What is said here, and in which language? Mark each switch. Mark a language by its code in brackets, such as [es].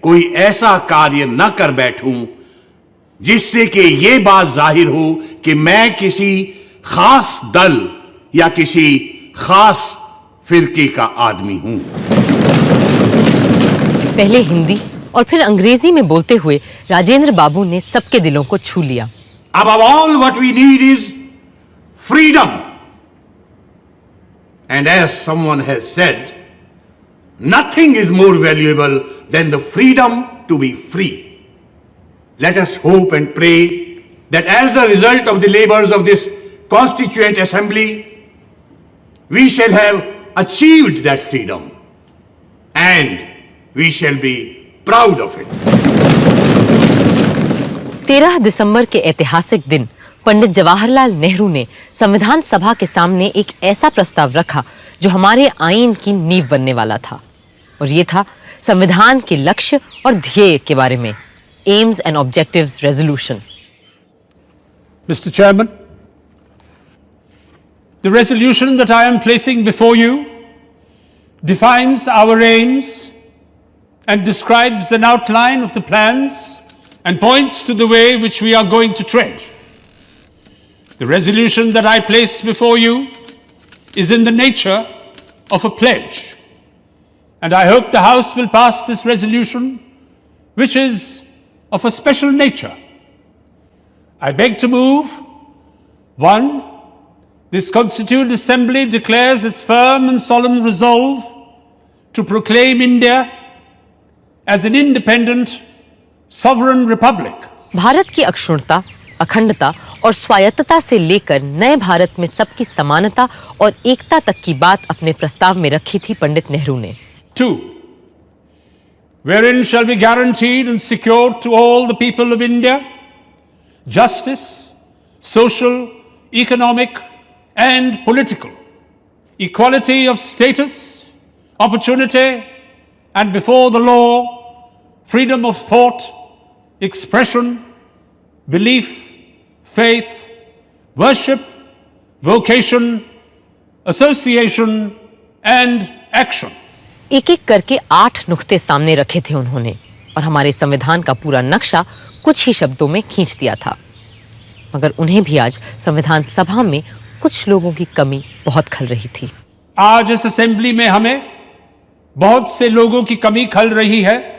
[hi] कोई ऐसा कार्य न कर बैठूं जिससे कि ये बात जाहिर हो कि मैं किसी खास दल या किसी खास फिरके का आदमी हूं। पहले हिंदी और फिर अंग्रेजी में बोलते हुए राजेंद्र बाबू ने सबके दिलों को छू लिया। [en] Above all, what we need is freedom. And as someone has said, nothing is more valuable than the freedom to be free. Let us hope and pray that as the result of the labors of this Constituent Assembly, we shall have achieved that freedom and we shall be proud of it. [hi] 13 दिसंबर के ऐतिहासिक दिन पंडित जवाहरलाल नेहरू ने संविधान सभा के सामने एक ऐसा प्रस्ताव रखा जो हमारे आईन की नींव बनने वाला था, और ये था संविधान के लक्ष्य और ध्येय के बारे में, AIIMS and objectives resolution. [en] Mr. Chairman, the resolution that I am placing before you defines our aims and describes an outline of the plans and points to the way which we are going to tread. The resolution that I place before you is in the nature of a pledge, and I hope the House will pass this resolution, which is of a special nature. I beg to move, 1. This Constituent Assembly declares its firm and solemn resolve to proclaim India as an independent, sovereign republic. [hi] Bharat की अक्षुण्णता, अखंडता और स्वायत्तता से लेकर नए भारत में सबकी समानता और एकता तक की बात अपने प्रस्ताव में रखी थी पंडित नेहरू ने। [en] 2. Wherein shall be guaranteed and secured to all the people of India justice, social, economic, and political, equality of status, opportunity, and before the law, freedom of thought, expression, belief, faith, worship, vocation, association, and action. [hi] एक एक करके 8 नुक्ते सामने रखे थे उन्होंने, और हमारे संविधान का पूरा नक्शा कुछ ही शब्दों में खींच दिया था। मगर उन्हें भी आज संविधान सभा में कुछ लोगों की कमी बहुत खल रही थी। आज इस असेंबली में हमें बहुत से लोगों की कमी खल रही है।